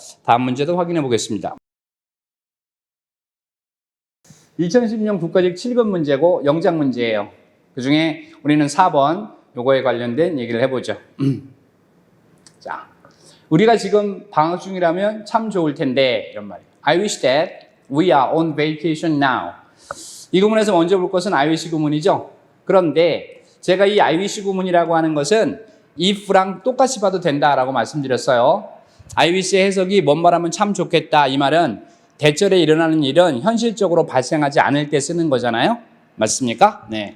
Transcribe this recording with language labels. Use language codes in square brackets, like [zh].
[ko] 다음 문제도 확인해 보겠습니다. 2010년 국가직 7급 문제고 영작 문제예요. 그중에 우리는 4번 요거에 관련된 얘기를 해보죠. 자, 우리가 지금 방학 중이라면 참 좋을 텐데 이런 말이에요. [en] I wish that we are on vacation now. [ko] 이 구문에서 먼저 볼 것은 I wish 구문이죠. 그런데 제가 이 I wish 구문이라고 하는 것은 if랑 똑같이 봐도 된다라고 말씀드렸어요. I wish의 해석이 뭔 말하면 참 좋겠다. 이 말은 대절에 일어나는 일은 현실적으로 발생하지 않을 때 쓰는 거잖아요. 맞습니까? 네.